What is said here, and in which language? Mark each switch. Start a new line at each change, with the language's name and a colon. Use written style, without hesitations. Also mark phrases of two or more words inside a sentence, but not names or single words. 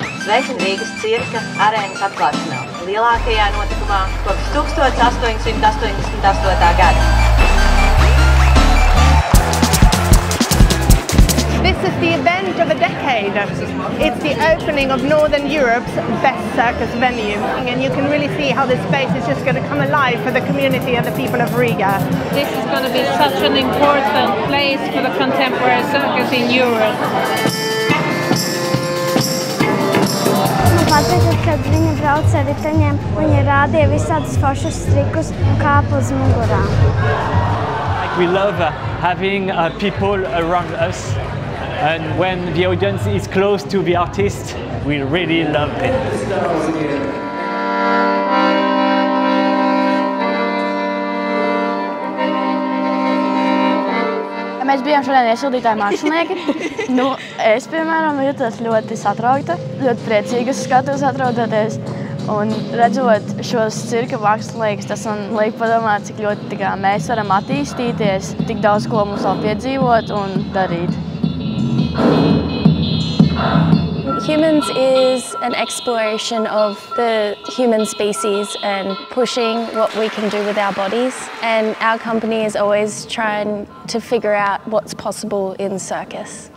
Latvian: Sveicin Rīgas cirka arēnas atklāšanā, lielākajā notikumā kopš 1888. gada.
English: This is the event of a decade. It's the opening of Northern Europe's best circus venue. And you can really see how this space is just going to come alive for the community and the people of Riga. This is going to be such an important place for the contemporary circus in Europe.
Latvian: Man patīk, kad viņi brauc ar riteņiem, viņi rādīja visādus foršus trikus un kāpa uz mugurām.
English: We love having people around us. And when the audience is close to the artist, we really love it.
Latvian: Mēs bijām šodien iesildītāji mākslinieki. Es, piemēram, jūtos ļoti satraukta, ļoti priecīga uz skatuves atrodoties. Un redzot šos cirka māksliniekus, tas man liek padomāt, cik ļoti mēs varam attīstīties, tik daudz ko mums vēl piedzīvot un darīt.
English: Humans is an exploration of the human species and pushing what we can do with our bodies. And our company is always trying to figure out what's possible in circus.